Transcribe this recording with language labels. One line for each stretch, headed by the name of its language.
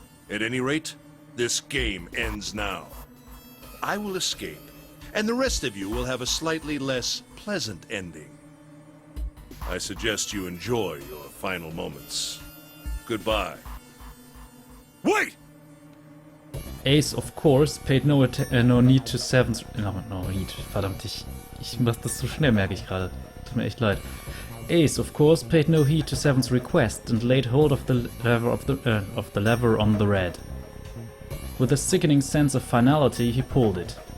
English: At any rate, this game ends now. I will escape, and the rest of you will have a slightly less pleasant ending. I suggest you enjoy your final moments. Goodbye. Wait! Ace, of course, paid no need to Seven's... No need,
German: verdammt, ich mach das so schnell, merke ich gerade. Tut mir echt leid.
English: Ace, of course, paid no heed to Seven's request and laid hold of the lever on the red. With a sickening sense of finality, he pulled it.